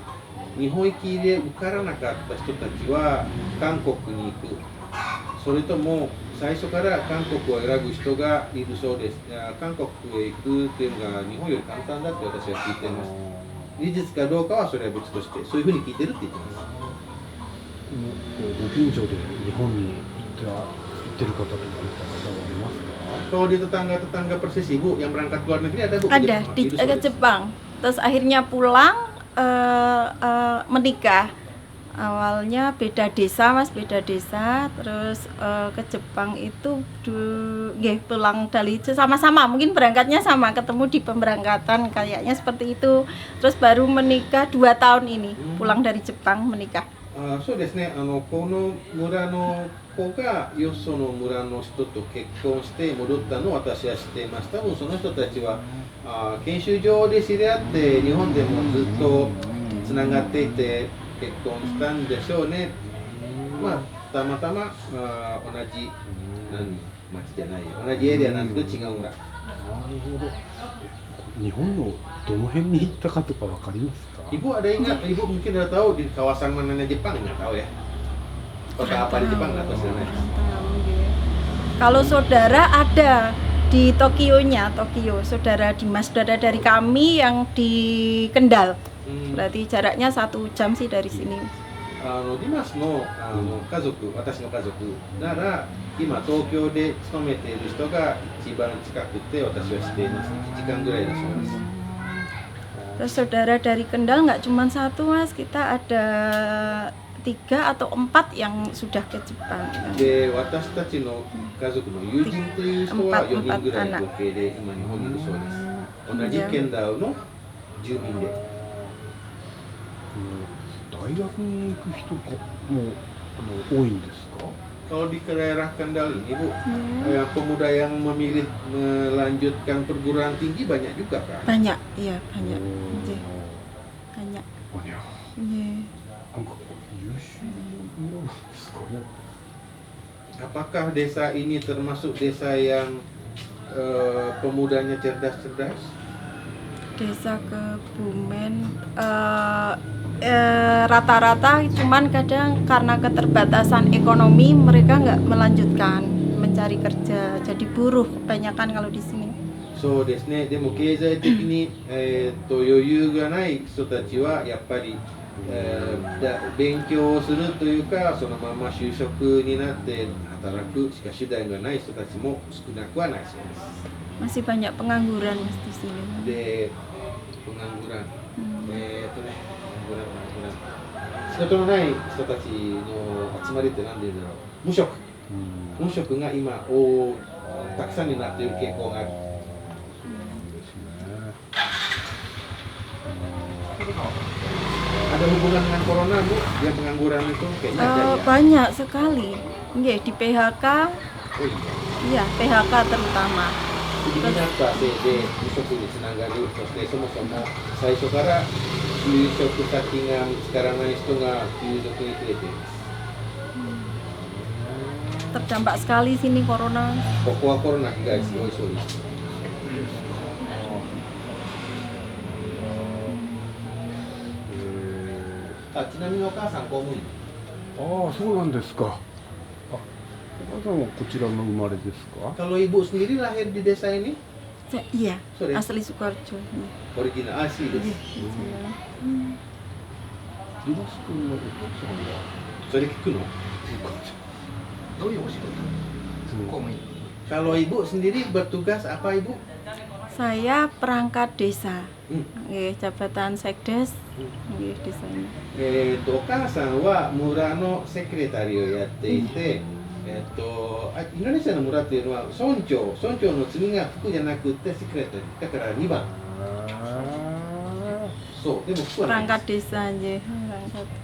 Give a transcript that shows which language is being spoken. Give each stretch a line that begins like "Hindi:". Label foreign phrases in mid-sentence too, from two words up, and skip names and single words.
Japanese: 日本行きで受からなかった人たちは韓国に行く、それとも最初から韓国を選ぶ人がいるそうです。韓国へ行くっていうのが日本より簡単だって私は聞いています。事実かどうかはそれは別として、そういうふうに聞いてるって言ってます。ご近所で日本に行ってる方とか見た方はありますか？
Indonesian: Kalau di tetangga-tetangga persis ibu yang berangkat ke luar negeri ada bu? Ada ke Jepang. Terus akhirnya pulang menikah. Awalnya beda desa mas, beda desa. Terus ke Jepang itu pulang dari sama-sama. Mungkin berangkatnya sama, ketemu di pemberangkatan kayaknya seperti itu. Terus baru menikah 2 tahun ini, pulang dari Jepang menikah.
Japanese: そうですね、この村の子がよその村の人と結婚して戻ったのを私は知っています。多分その人たちは研修所で知り合って日本でもずっとつながっていて結婚したんでしょうね。まあたまたま同じ町じゃないよ、同じエリアなんですけど違う村。なるほど。日本のどの辺に行ったかとかわかりますか？
Indonesian: Ibu ada ingat? Ibu mungkin udah tahu di kawasan mananya Jepang, nggak tahu ya? Kota apa di Jepang nggak tahu sana. Kalau saudara ada di Tokyo-nya, Tokyo. Saudara Dimas, saudara dari kami yang di Kendal. Berarti jaraknya 1 jam sih dari sini.
Japanese: ディマスの家族、私の家族なら今東京で勤めている人が一番近くて私は知っています。1時間ぐらいだそうです。
Indonesian: Terus saudara dari Kendal nggak cuma 1 mas, kita ada 3 atau 4 yang sudah ke Jepang.
Japanese: で、私たちの家族の友人という人は4人ぐらい合計で今日本にいるそうです。同じケンダウの住民で。大学に行く人も多いんですか？
Indonesian: Kalau di daerah Kendal ini Bu, pemuda yang memilih melanjutkan perguruan tinggi banyak juga kan? Banyak, iya banyak. Banyak. banyak. Iya.
Japanese: なんか優秀なんですかね。
Indonesian: Apakah desa ini termasuk desa yang pemudanya cerdas-cerdas? Desa Kebumen rata-rata, cuman kadang karena keterbatasan ekonomi mereka nggak melanjutkan mencari kerja, jadi buruh kebanyakan kalau di sini.
Japanese: そうですね。でも経済的に余裕がない人たちはやっぱり勉強をするというかそのまま就職になって働くしか手段がない人たちも少なくはないそうです。
Indonesian: Masih banyak pengangguran mas di sini.
Japanese: で、pengangguran、仕事のない人たちの集まりって何で言うんだろう。無職。無職が今たくさんになっている傾向がある。
Indonesian: Ada hubungan dengan corona Bu? Yang pengangguran itu kayaknya ada ya? Banyak sekali. Nggih, di PHK. Oh iya. Iya, PHK terutama.
Japanese: 次になったせいで無職につながる、そしてそもそも最初から就職先が見つからない人が急速に増えています。
Indonesian: Terdampak sekali sini corona.
Japanese: ここはコロナ被害すごいそうです。ちなみにお母さん公務員。ああ、そうなんですか。あ、お母さんはこちらの生まれですか？
Indonesian: Kalau ibu sendiri lahir di desa ini? Iya, Sorry. asli Sukoharjo.
Japanese: Original asli です。リマス君のお父さんはそれ聞くの？どういうお仕事？公務員。
Indonesian: Kalau ibu sendiri bertugas apa ibu? Saya perangkat desa, Hmm. jabatan sekdes, desanya.
Japanese: お母さんは村のセクレタリーをやっていて、インドネシアの村っていうのは村長の次が副じゃなくてセクレタリーだから2番。そうでも副はないです
Indonesian: Perangkat desa aja. Perangkat.